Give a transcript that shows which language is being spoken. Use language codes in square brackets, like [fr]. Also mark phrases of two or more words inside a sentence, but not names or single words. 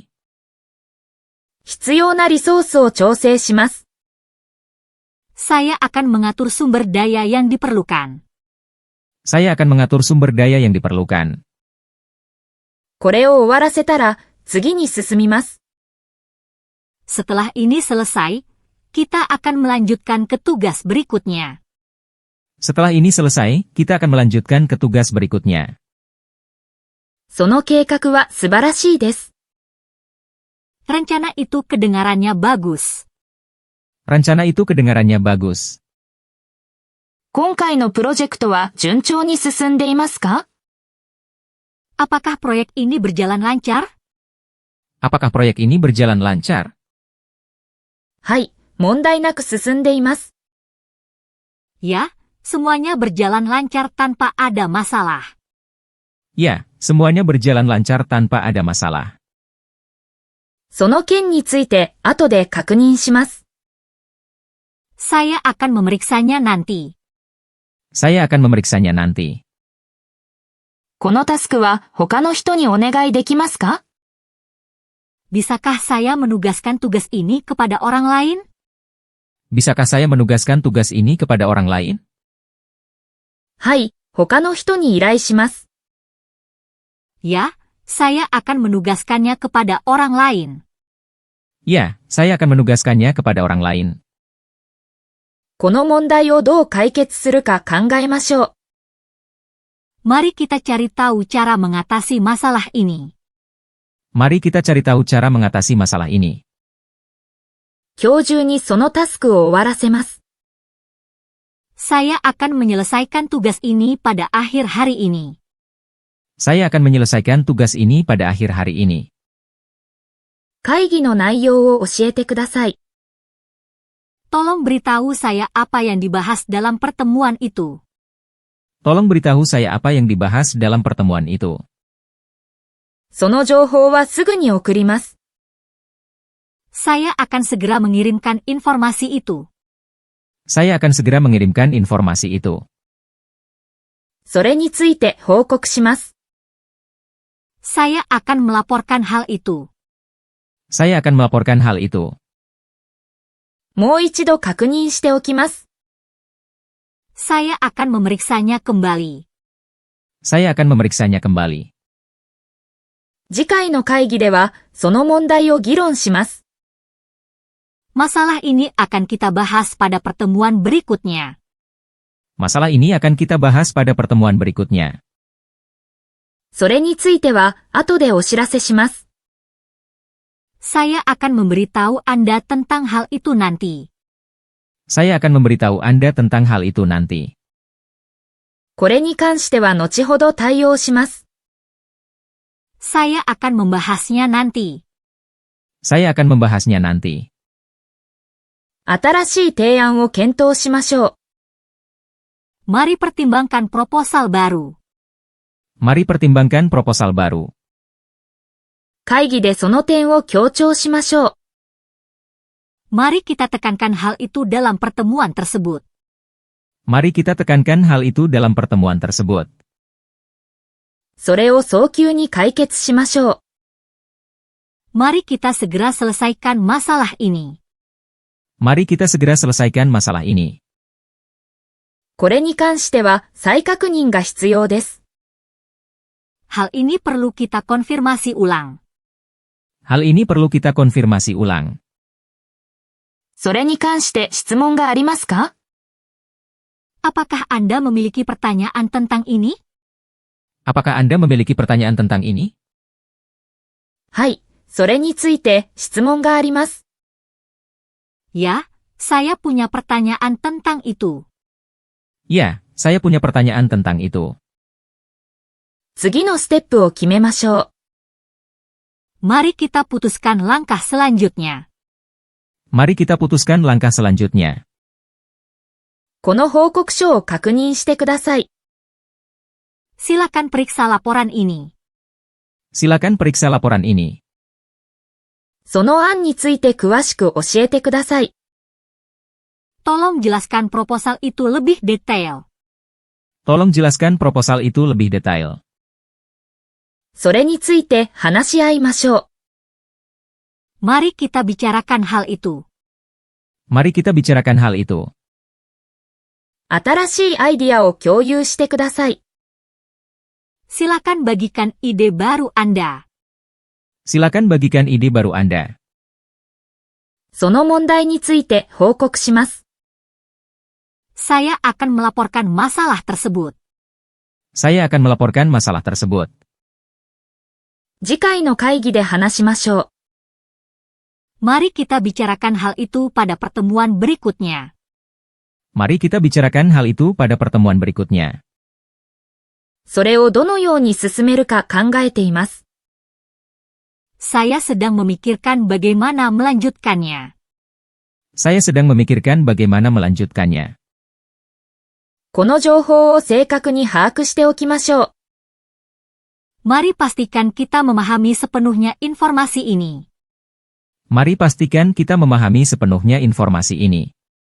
[ja] 必要なリソースを調整します。 [id] Saya akan mengatur sumber daya yang diperlukan. Saya akan mengatur sumber daya yang diperlukan. [ja] これを終わらせたら次に進みます。 [id] Setelah ini selesai, kita akan melanjutkan ke tugas berikutnya. Setelah ini selesai, kita akan melanjutkan ke tugas berikutnya. [ja] その計画は素晴らしいです。 [id] Rencana itu kedengarannya bagus. Rencana itu kedengarannya bagus. [ja] 今回のプロジェクトは順調に進んでいますか？ [id] Apakah proyek ini berjalan lancar? Apakah proyek ini berjalan lancar? [ja] はい、問題なく進んでいます。 [id] Ya, semuanya berjalan lancar tanpa ada masalah. Ya, semuanya berjalan lancar tanpa ada masalah. [ja] その件について後で確認します。 [id] Saya akan memeriksanya nanti. Saya akan memeriksanya nanti. [ja] このタスクは他の人にお願いできますか？ [id] Bisakah saya menugaskan tugas ini kepada orang lain? Bisakah saya menugaskan tugas ini kepada orang lain? [ja] はい、他の人に依頼します。 [id] Ya, saya akan menugaskannya kepada orang lain. Ya, saya akan menugaskannya kepada orang lain. [ja] この問題をどう解決するか考えましょう。 [id] Mari kita cari tahu cara mengatasi masalah ini. Mari kita cari tahu cara mengatasi masalah ini. [ja] 今日中にそのタスクを終わらせます。 [id] Saya akan menyelesaikan tugas ini pada akhir hari ini. Saya akan menyelesaikan tugas ini pada akhir hari ini. [ja] 会議の内容を教えてください。 [id] Tolong beritahu saya apa yang dibahas dalam pertemuan itu. Tolong beritahu saya apa yang dibahas dalam pertemuan itu. [ja] その情報はすぐに送ります。 [id] Saya akan segera mengirimkan informasi itu. Saya akan segera mengirimkan informasi itu. [ja] それについて報告します。 [id] Saya akan melaporkan hal itu. Saya akan melaporkan hal itu. [ja] もう一度確認しておきます。 [id] Saya akan memeriksanya kembali. Saya akan memeriksanya kembali. [ja] 次回の会議ではその問題を議論します。 [id] Masalah ini akan kita bahas pada pertemuan berikutnya. Masalah ini akan kita bahas pada pertemuan berikutnya. [ja] それについては後でお知らせします。 [id] Saya akan memberitahu Anda tentang hal itu nanti. Saya akan memberitahu Anda tentang hal itu nanti. [ja] これに関しては後ほど対応します。 [id] Saya akan membahasnya nanti. Saya akan membahasnya nanti. [ja] 新しい提案を検討しましょう。 [id] Mari pertimbangkan proposal baru. Mari pertimbangkan proposal baru. [ja] 会議でその点を強調しましょう。 [id] Mari kita tekankan hal itu dalam pertemuan tersebut. Mari kita tekankan hal itu dalam pertemuan tersebut. [ja] それを早急に解決しましょう。 [id] Mari kita segera selesaikan masalah ini. Mari kita segera selesaikan masalah ini. [ja] これに関しては再確認が必要です。 [id] Hal ini perlu kita konfirmasi ulang. Hal ini perlu kita konfirmasi ulang. [ja] それに関して質問がありますか？ [id] Apakah Anda memiliki pertanyaan tentang ini? Apakah Anda memiliki pertanyaan tentang ini? [ja] はい、それについて質問があります。 [id] Ya, saya punya pertanyaan tentang itu. Ya, saya punya pertanyaan tentang itu. [ja] 次のステップを決めましょう。 [id] Mari kita putuskan langkah selanjutnya. Mari kita putuskan langkah selanjutnya. [ja] この報告書を確認してください。 [id] Silakan periksa laporan ini. Silakan periksa laporan ini. [ja] その案について詳しく教えてください。 [id] Tolong jelaskan proposal itu lebih detail. Tolong jelaskan proposal itu lebih detail. [ja] それについて話し合いましょう。 [id] Mari kita bicarakan hal itu. Mari kita bicarakan hal itu. [ja] 新しいアイディアを共有してください。 [id] Silakan bagikan ide baru Anda. Silakan bagikan ide baru Anda. [ja] その問題について報告します。 [id] Saya akan melaporkan masalah tersebut. Saya akan melaporkan masalah tersebut. [ja] 次回の会議で話しましょう。 [id] Mari kita bicarakan hal itu pada pertemuan berikutnya. Mari kita bicarakan hal itu pada pertemuan berikutnya. [ja] それをどのように進めるか考えています。 [id] Saya sedang memikirkan bagaimana melanjutkannya. Saya sedang memikirkan bagaimana melanjutkannya. [ja] この情報を正確に把握しておきましょう。 [id] Mari pastikan kita memahami sepenuhnya informasi ini. Mari pastikan kita memahami sepenuhnya informasi ini.